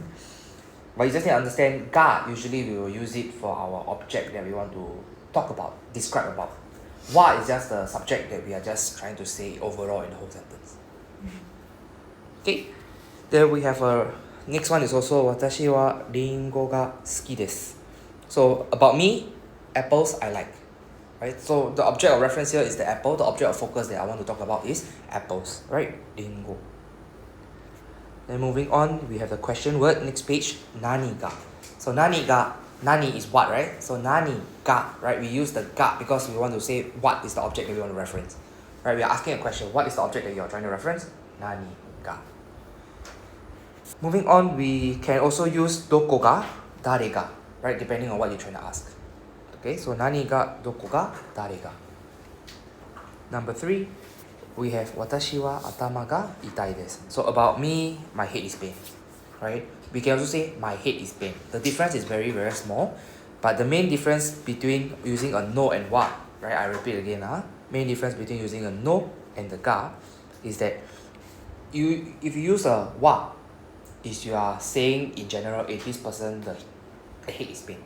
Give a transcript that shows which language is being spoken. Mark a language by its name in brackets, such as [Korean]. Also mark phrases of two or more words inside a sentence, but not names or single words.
[English] But you just need to understand ga, usually we will use it for our object that we want to talk about, describe about. Wa is just the subject that we are just trying to say overall in the whole sentence. Okay, then we have a next one is also [Japanese] 私はりんごが好きです. [English] So about me, apples I like. Right? So the object of reference here is the apple. The object of focus that I want to talk about is apples. Right? Ringo. Then moving on, we have the question word. Next page, [Japanese] 何が. So 何が、何 [English] is what, right? So [Japanese] 何が, [English] right? We use the ga because we want to say what is the object that we want to reference. Right? We are asking a question. What is the object that you are trying to reference? [Japanese] 何が. [English] Moving on, we can also use [Japanese] どこが、誰が, [English] right? Depending on what you're trying to ask. Okay, so [Japanese] 何が、どこが、誰が. [English] Number 3, we have [Japanese] 私は頭が痛いです. [English] So about me, my head is pain. Right? We can also say my head is pain. The difference is very, very small. But the main difference between using a no and wa, right? I repeat again. Main difference between using a no and the ga is that if you use a wa, is you are saying in general, this person the head is pain.